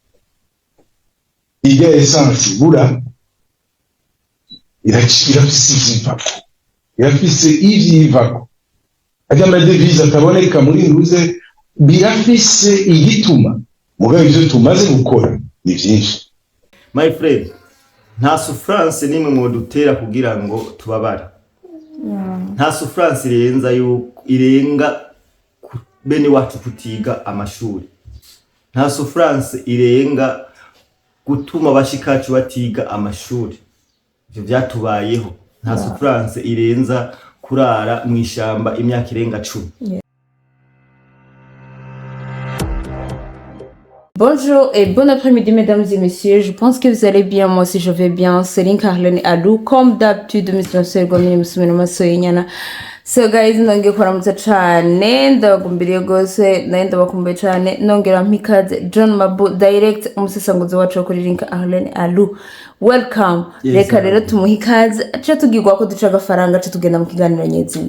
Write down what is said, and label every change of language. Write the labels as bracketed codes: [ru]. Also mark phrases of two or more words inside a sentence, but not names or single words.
[rn] Ijya essence bura irafise ivyivako, irafise ivyivako. Ajya amadevize ataboneka muri nduze birafise igituma, mugabo ivyo tumaze gukora ni vyinshi. [en] My friend, [rn] nta souffrance nimwe mu dutera kugira ngo tubabare. Nta souffrance irenga bene wacu kutiga amashuri. Nta souffrance irenga gutuma bashikacu batiga amashuri. Ivyo byatubayeho. Nta souffrance irenza kurara mu ishamba imyaka irenga 10. [fr] Bonjour et bon après-midi mesdames et messieurs, je pense que vous allez bien, moi aussi je vais bien. C'est Kurikirana Alou, comme d'habitude, [en] so guys, [rn] nongeye kuramutsa cane, ndabagumbiriye gose, ndabakumbuye cane, nongera mpikaze John Mabu direct umusesanguzi wacu wo kuri Kurikirana Alou. [en] Welcome. [rn] Reka rero tumuhe ikaze, aca tugirwa ko duca agafaranga, aca tugenda mu kiganiro nyezina.